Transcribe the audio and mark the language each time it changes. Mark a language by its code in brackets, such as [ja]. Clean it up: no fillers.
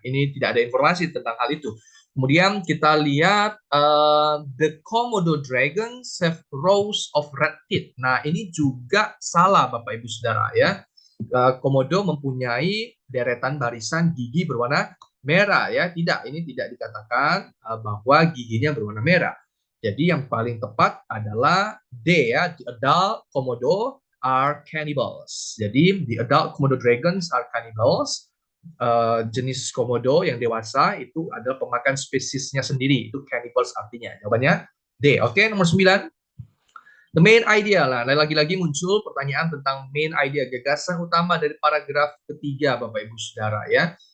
[id] Ini tidak ada informasi tentang hal itu. Kemudian kita lihat [en] the Komodo dragons have rows of red teeth. [id] Nah, ini juga salah Bapak Ibu Saudara, ya. Komodo mempunyai deretan barisan gigi berwarna merah, ya. Tidak, ini tidak dikatakan bahwa giginya berwarna merah. Jadi yang paling tepat adalah D, ya. [en] The adult komodo are cannibals. Jadi the adult komodo dragons are cannibals. [id] Jenis komodo yang dewasa itu adalah pemakan spesiesnya sendiri. Itu cannibals artinya. Jawabannya D. Oke, nomor 9. The main idea lah. Lagi-lagi muncul pertanyaan tentang main idea, gagasan utama dari paragraf ketiga, Bapak Ibu Saudara, ya.